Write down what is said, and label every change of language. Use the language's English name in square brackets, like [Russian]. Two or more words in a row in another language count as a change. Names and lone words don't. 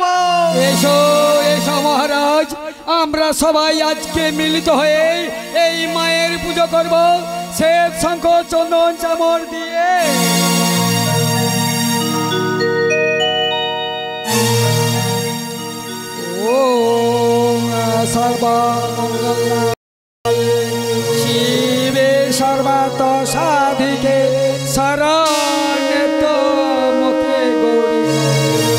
[Bangla] এসো এসো মহারাজ, আমরা সবাই আজকে মিলিত হয়ে এই মায়ের পুজো করব শ্বেত শঙ্খ চন্দন চামর দিয়ে। [Sanskrit] ওম সর্বমঙ্গল শিবে সর্বার্থ সাধিকে শরণ্যে ত্বমকে গৌরী